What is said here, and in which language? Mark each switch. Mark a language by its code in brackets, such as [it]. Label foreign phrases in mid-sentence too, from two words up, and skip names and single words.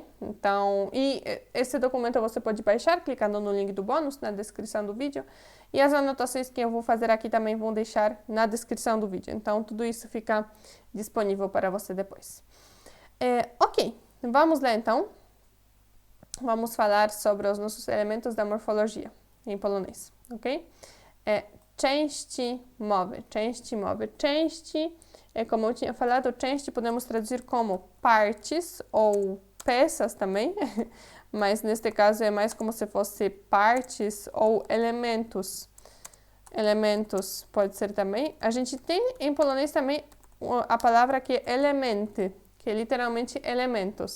[pt] Então, esse documento você pode baixar clicando no link do bônus na descrição do vídeo. E as anotações que eu vou fazer aqui também vou deixar na descrição do vídeo. Então, tudo isso fica disponível para você depois. Ok, vamos lá então. Vamos falar sobre os nossos elementos da morfologia em polonês, ok? [pl] Części mowy, części mowy. [pt] Części, como eu tinha falado, części podemos traduzir como partes ou peças também, mas neste caso é mais como se fosse partes ou elementos. Elementos pode ser também. A gente tem em polonês também a palavra que é elementy, que é literalmente elementos.